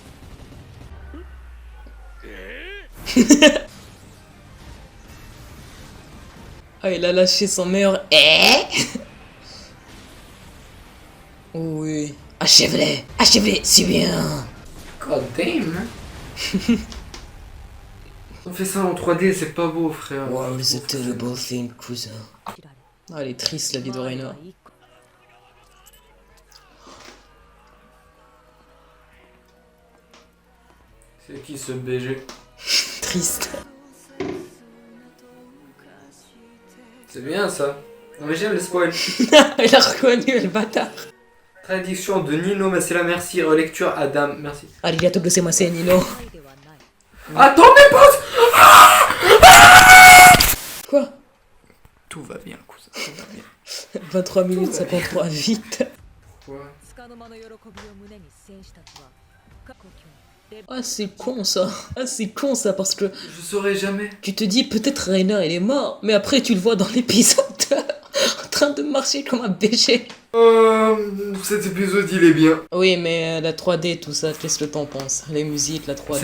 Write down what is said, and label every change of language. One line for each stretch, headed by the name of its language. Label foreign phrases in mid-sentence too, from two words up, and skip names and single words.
French: Ah, il a lâché son meilleur. Oh oui. Achève-les. Achève-les, c'est bien.
English: God damn.
French: On fait ça en 3D, c'est pas beau, frère.
English: Wow, it's a terrible thing, cousin.
French: Ah, elle est triste, la vie de Reina. C'est qui ce BG? Triste. C'est bien ça. Non mais j'aime les spoils. Elle a reconnu, le bâtard. Traduction de Nino Massela, merci. Relecture Adam, merci.
Japanese: ありがとうございます,
French: Nino. Attends, mes potes. Quoi? Tout va bien, cousin, tout va bien. 23 minutes 53, vite. Quoi?
Japanese: つかの間の喜びを胸に戦士たちは過去レ
French: Ah, c'est con ça. Ah, c'est con ça parce que Je saurais jamais. tu te dis peut-être Reina elle est morte, mais après tu le vois dans l'épisode en train de marcher comme un BG. Cet épisode il est bien. Oui, mais la 3D, tout ça, qu'est-ce que t'en penses? Les musiques, la 3D.